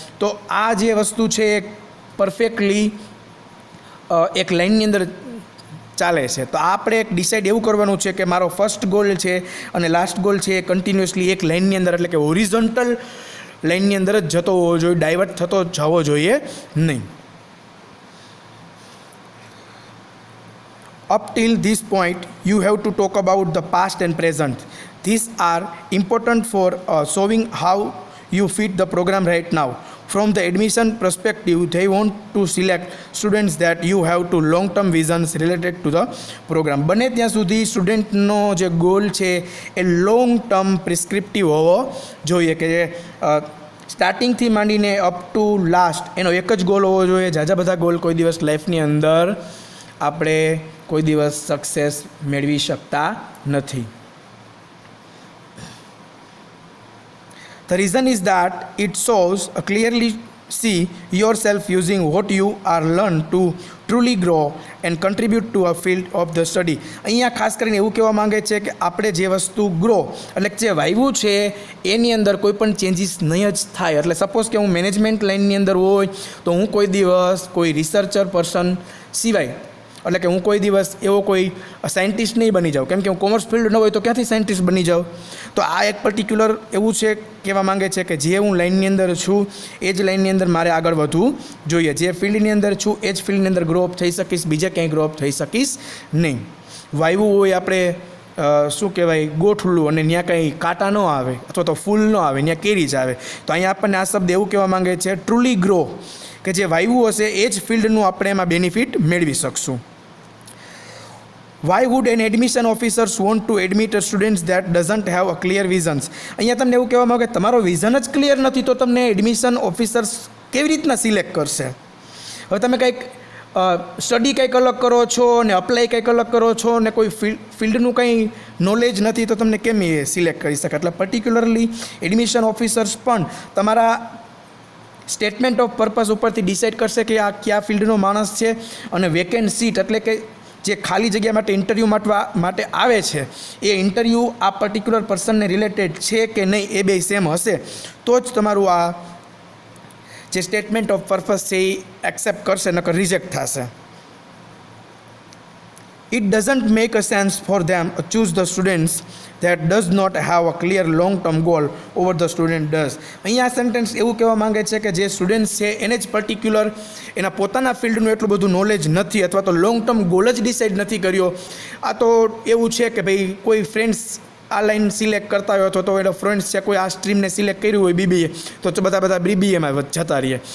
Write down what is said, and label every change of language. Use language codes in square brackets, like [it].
[gu] તો આ જે વસ્તુ છે એ પરફેક્ટલી એક લાઇનની અંદર ચાલે છે. તો આપણે એક ડિસાઇડ એવું કરવાનું છે કે મારો ફર્સ્ટ ગોલ છે અને લાસ્ટ ગોલ છે એ કન્ટિન્યુઅસલી એક લાઇનની અંદર એટલે કે હોરિઝોન્ટલ લાઇનની અંદર જ જતો હોવો જોઈએ, ડાયવર્ટ થતો જવો જોઈએ નહીં. [en] Up till this point, you have to talk about the past and present. These are important for showing how you fit the program right now. From the admission perspective, they want to select students that you have to long-term visions related to the program. [gu] બને ત્યાં સુધી સ્ટુડન્ટનો જે goal છે એ long term prescriptive હોવો જોઈએ, કે જે સ્ટાર્ટિંગથી માંડીને અપ ટુ લાસ્ટ એનો એક જ ગોલ હોવો જોઈએ. ઝાઝા બધા ગોલ કોઈ દિવસ લાઈફની અંદર આપણે કોઈ દિવસ સક્સેસ મેળવી શકતા નથી. [en] The reason is that it shows clearly see yourself using what you are learned to truly grow and contribute to a field of the study. [gu] અહીંયા ખાસ કરીને એવું કહેવા માંગે છે કે આપણે જે વસ્તુ ગ્રો એટલે કે જે વાવ્યું છે એની અંદર કોઈ પણ ચેન્જીસ નહીં જ થાય. એટલે સપોઝ કે હું મેનેજમેન્ટ લાઇનની અંદર હોય તો હું કોઈ દિવસ કોઈ રિસર્ચર પર્સન સિવાય એટલે કે હું કોઈ દિવસ એવો કોઈ સાયન્ટિસ્ટ નહીં બની જાઉં, કેમ કે હું કોમર્સ ફિલ્ડ ન હોય તો ક્યાંથી સાયન્ટિસ્ટ બની જાઉં. તો આ એક પર્ટિક્યુલર એવું છે કહેવા માંગે છે કે જે હું લાઇનની અંદર છું એ જ લાઇનની અંદર મારે આગળ વધવું જોઈએ. જે ફિલ્ડની અંદર છું એ જ ફિલ્ડની અંદર ગ્રો અપ થઈ શકીશ, બીજે ક્યાંય ગ્રો અપ થઈ શકીશ નહીં. વાવ્યું હોય આપણે શું કહેવાય ગોઠલું અને ત્યાં કંઈ કાંટા ન આવે અથવા તો ફૂલ ન આવે, ત્યાં કેરી જ આવે. તો અહીંયા આપણને આ શબ્દ એવું કહેવા માંગે છે ટ્રુલી ગ્રો, કે જે વાવ્યું હશે એ જ ફિલ્ડનું આપણે એમાં બેનિફિટ મેળવી શકશું. [en] Why would an admission officers want to admit a students that doesn't have a clear visions? [gu] અહીંયા તમને એવું કહેવામાં આવે કે તમારો વિઝન જ ક્લિયર નથી તો તમને એડમિશન ઓફિસર્સ કેવી રીતના સિલેક્ટ કરશે? હવે તમે કંઈક સ્ટડી કંઈક અલગ કરો છો ને અપ્લાય કંઈક અલગ કરો છો ને કોઈ ફિલ્ડનું કંઈ નોલેજ નથી તો તમને કેમ એ સિલેક્ટ કરી શકે? એટલે પર્ટિક્યુલરલી એડમિશન ઓફિસર્સ પણ તમારા સ્ટેટમેન્ટ ઓફ પર્પઝ ઉપરથી ડિસાઇડ કરશે કે આ કયા ફિલ્ડનો માણસ છે, અને વેકેન્ટ સીટ એટલે કે જે ખાલી જગ્યા માટે ઇન્ટરવ્યૂ માટે આવે છે એ ઇન્ટરવ્યૂ આ પર્ટિક્યુલર પર્સનને રિલેટેડ છે કે નહીં એ બે સેમ હશે તો જ તમારું આ જે સ્ટેટમેન્ટ ઓફ પર્પઝ છે એ એક્સેપ્ટ કરશે, નકર રિજેક્ટ થશે. [en] It doesn't make a sense for them to choose the students that does not have a clear long-term goal over the student does. [gu] અહીંયા સેન્ટેન્સ એવું કહેવા માંગે છે કે જે સ્ટુડન્ટ્સ છે એને જ પર્ટિક્યુલર એના પોતાના ફિલ્ડનું એટલું બધું નોલેજ નથી અથવા તો લોંગ ટર્મ ગોલ જ ડિસાઇડ નથી કર્યો. આ તો એવું છે કે ભાઈ કોઈ ફ્રેન્ડ્સ આ લાઈન સિલેક્ટ કરતા હોય તો એનો ફ્રેન્ડ્સ છે કોઈ આ સ્ટ્રીમને સિલેક્ટ કર્યું હોય બીબીએ તો બધા બીબીએમાં જતા રહીએ.